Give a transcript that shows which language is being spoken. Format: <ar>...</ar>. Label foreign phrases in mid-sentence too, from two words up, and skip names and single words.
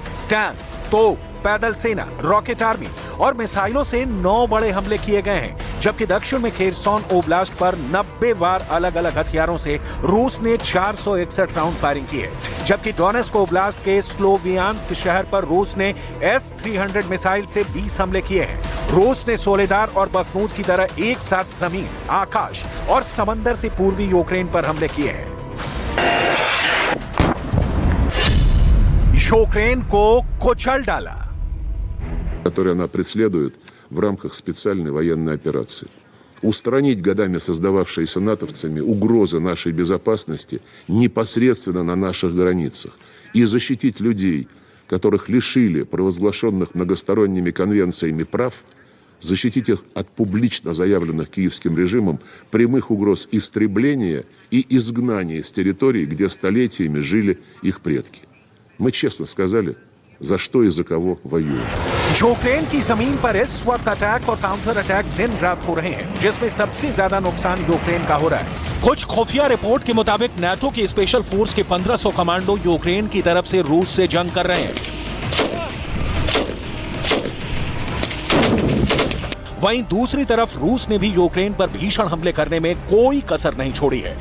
<hi>टैंक, तोप, पैदल सेना, रॉकेट आर्मी और मिसाइलों से 9 बड़े हमले किए गए हैं, जबकि दक्षिण में खेरसॉन ओब्लास्ट पर 90 बार अलग अलग हथियारों से रूस ने 461 राउंड फायरिंग की है, जबकि डोनेट्स्क ओब्लास्ट के स्लोवियांस्क शहर पर रूस ने S-300 मिसाइल से 20 हमले किए हैं। रूस ने सोलेदार और बखमूत की तरह एक साथ जमीन, आकाश और समंदर से पूर्वी यूक्रेन पर हमले किए हैं। यूक्रेन को कुचल डाला,</hi> <ru>которые она преследует в рамках специальной военной операции. Устранить годами создававшиеся натовцами угрозы нашей безопасности непосредственно на наших границах и защитить людей, которых лишили провозглашенных многосторонними конвенциями прав, защитить их от публично заявленных киевским режимом прямых угроз истребления и изгнания с территорий, где столетиями жили их предки. Мы честно сказали, за что и за कого воюем।</ru> <hi>यूक्रेन की जमीन पर इस वक्त अटैक और काउंटर अटैक दिन रात हो रहे हैं, जिसमें सबसे ज्यादा नुकसान यूक्रेन का हो रहा है। कुछ खुफिया रिपोर्ट के मुताबिक नाटो की स्पेशल फोर्स के 1500 कमांडो यूक्रेन की तरफ से रूस से जंग कर रहे हैं। वहीं दूसरी तरफ रूस ने भी यूक्रेन पर भीषण हमले करने में कोई कसर नहीं छोड़ी है।</hi>